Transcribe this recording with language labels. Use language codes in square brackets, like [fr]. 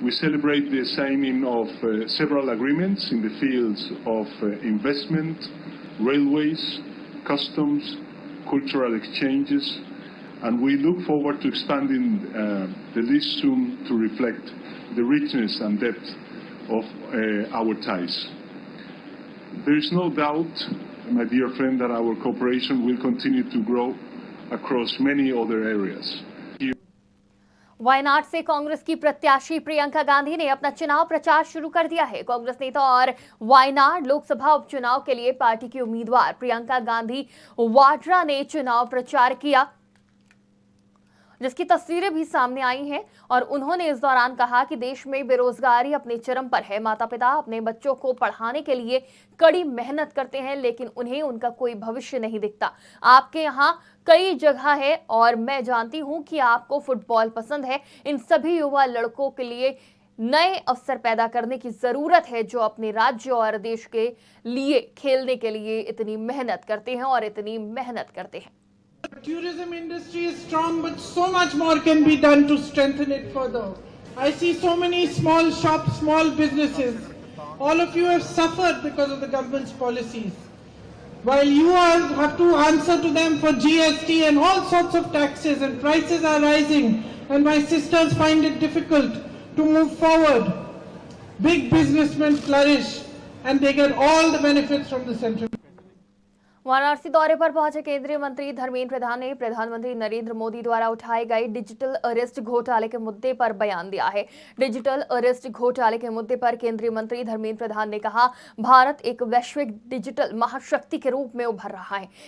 [en] We celebrate the signing of several agreements in the fields of investment, railways, customs, cultural exchanges, and we look forward to expanding the list soon to reflect the richness and depth of our ties. There is no doubt, my dear friend, that our cooperation will continue to grow across many other areas. [hi] Wayanad से कांग्रेस की प्रत्याशी प्रियंका गांधी ने अपना चुनाव प्रचार शुरू कर दिया है। कांग्रेस नेता और वायनाड लोकसभा उपचुनाव के लिए पार्टी की उम्मीदवार प्रियंका गांधी वाड्रा ने चुनाव प्रचार किया, जिसकी तस्वीरें भी सामने आई हैं और उन्होंने इस दौरान कहा कि देश में बेरोजगारी अपने चरम पर है। माता पिता अपने बच्चों को पढ़ाने के लिए कड़ी मेहनत करते हैं, लेकिन उन्हें उनका कोई भविष्य नहीं दिखता। आपके यहाँ कई जगह है और मैं जानती हूँ कि आपको फुटबॉल पसंद है। इन सभी युवा लड़कों के लिए नए अवसर पैदा करने की जरूरत है, जो अपने राज्य और देश के लिए खेलने के लिए इतनी मेहनत करते हैं और इतनी मेहनत करते हैं। [en] Tourism industry is strong, but so much more can be done to strengthen it further. I see so many small shops, small businesses. All of you have suffered because of the government's policies. While you all have to answer to them for GST and all sorts of taxes, and prices are rising, and my sisters find it difficult to move forward. Big businessmen flourish and they get all the benefits from the central. [hi] Varanasi दौरे पर पहुंचे केंद्रीय मंत्री धर्मेंद्र प्रधान ने प्रधानमंत्री नरेंद्र मोदी द्वारा उठाए गए डिजिटल अरेस्ट घोटाले के मुद्दे पर बयान दिया है। डिजिटल अरेस्ट घोटाले के मुद्दे पर केंद्रीय मंत्री धर्मेंद्र प्रधान ने कहा, भारत एक वैश्विक डिजिटल महाशक्ति के रूप में उभर रहा है।